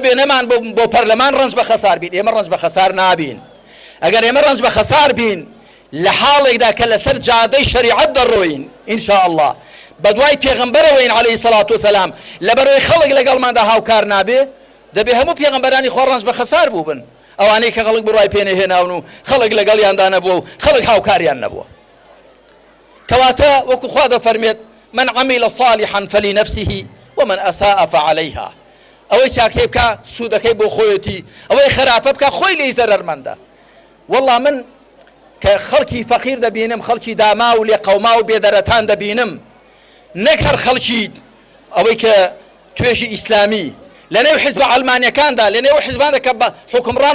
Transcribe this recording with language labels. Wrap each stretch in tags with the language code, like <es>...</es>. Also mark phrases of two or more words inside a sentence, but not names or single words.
<ckb>بێ نەمان بۆ پەرلەمان ڕەنج بە خەسار بین ئێمە ڕەنج بە خەسار نابین ئەگەر ئێمە ڕەنج بە خەسار بین لە حاڵێکدا کە لەسەر جادەی شەریعەت دەڕۆین</ckb> <ar>ئینشاء الله</ar> <ckb>بەدوای پێغەمبەرەوەین</ckb> <ar>عەلەیهی سەڵات وسەلام</ar> <ckb>لەبەرەوەی خەڵک لەگەڵماندا هاوکار نابێ دەبێ هەموو پێغەمبەرانی خوا ڕەنج بە خەسار بووبن ئەوانەی کە خەڵک بڕای پێنەهێناون و خەڵک لەگەڵیاندا نەبووە و خەڵک هاوکاریان نەبووە کەواتە وەکو خوا دەفەرمێت</ckb> <ar>من عمل صالحا فلنفسه ومن أساء فعليها</ar> <ckb>ئەوەی چاکەی بکە سوودەکەی بۆ خۆیەتی ئەوەی خراپە بکە خۆی لێی زەرەرمەندە والله من کە خەڵکی فەقیر دەبینم خەڵکی داما و لێ قەوما و بێدەرەتان دەبینم نەک هەر خەڵکی ئەوەی کە توێژی ئیسلامی لەنێو حیزبە ئەڵمانیەکاندا لەنێو حیزباندا کە حکومڕان</ckb>